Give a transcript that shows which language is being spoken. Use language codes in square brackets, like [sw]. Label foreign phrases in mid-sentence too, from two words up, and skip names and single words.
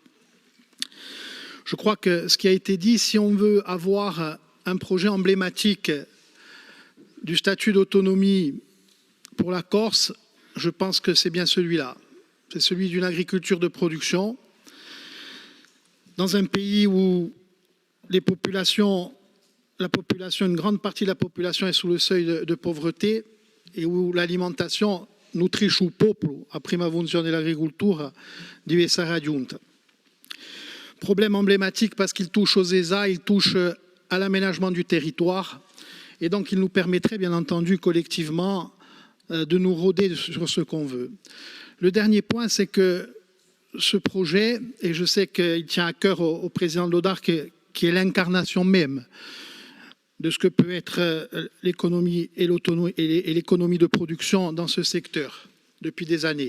[fr] Je crois que ce qui a été dit, si on veut avoir un projet emblématique du statut d'autonomie pour la Corse, je pense que c'est bien celui-là. C'est celui d'une agriculture de production dans un pays où une grande partie de la population est sous le seuil de pauvreté et où l'alimentation [it] nutrisce il popolo, a prima funzione dell'agricoltura, deve essere raggiunta. [fr] Problème emblématique parce qu'il touche aux ESA, il touche à l'aménagement du territoire et donc il nous permettrait bien entendu collectivement de nous rôder sur ce qu'on veut. Le dernier point, c'est que ce projet, et je sais qu'il tient à cœur au président de l'ODARC, qui est l'incarnation même de ce que peut être l'économie et l'économie de production dans ce secteur depuis des années.